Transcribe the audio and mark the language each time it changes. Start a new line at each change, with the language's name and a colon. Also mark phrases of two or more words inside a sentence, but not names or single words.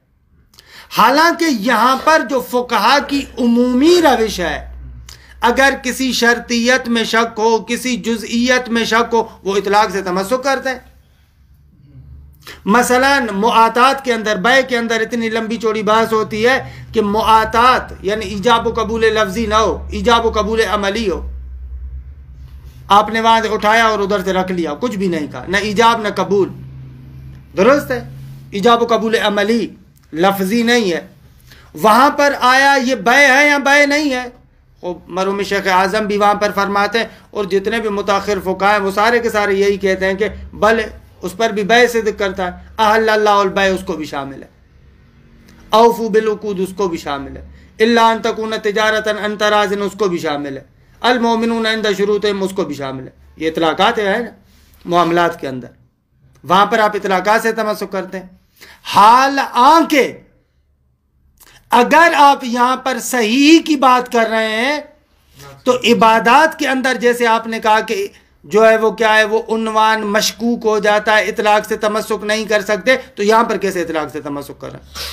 Urdu: حالانکہ یہاں پر جو فقہا کی عمومی روش ہے، اگر کسی شرطیت میں شک ہو، کسی جزئیت میں شک ہو، وہ اطلاق سے تمسک کرتے ہیں. مثلا معاطات کے اندر، بیع کے اندر اتنی لمبی چوڑی بحث ہوتی ہے کہ معاطات یعنی ایجاب و قبول لفظی نہ ہو، ایجاب و قبول عملی ہو. آپ نے وہاں سے اٹھایا اور ادھر سے رکھ لیا، کچھ بھی نہیں کہا، نہ ایجاب نہ قبول. درست ہے، ایجاب و قبول عملی لفظی نہیں ہے. وہاں پر آیا یہ بیع ہے یا بیع نہیں ہے؟ مرحوم شیخ اعظم بھی وہاں پر فرماتے ہیں، اور جتنے بھی متاخر فقہا ہیں وہ سارے کے سارے یہی کہتے ہیں کہ بھلے اس پر بھی بیع صدق کرتا ہے.
Arabic: احل اللہ البیع
Urdu: اس کو بھی شامل ہے،
Arabic: اوفو بالعقود
Urdu: اس کو بھی شامل ہے،
Arabic: الا ان تکون تجارتا عن تراض
Urdu: اس کو بھی شامل ہے،
Arabic: المؤمنون عند شروطہم
Urdu: اس کو بھی شامل ہے. یہ اطلاقات ہے نا معاملات کے اندر، وہاں پر آپ اطلاقات سے تمسک کرتے ہیں. حال آنکہ اگر آپ یہاں پر صحیح کی بات کر رہے ہیں تو عبادات کے اندر جیسے آپ نے کہا کہ جو ہے وہ کیا ہے، وہ عنوان مشکوک ہو جاتا ہے، اطلاق سے تمسک نہیں کر سکتے، تو یہاں پر کیسے اطلاق سے تمسک کر رہے ہیں؟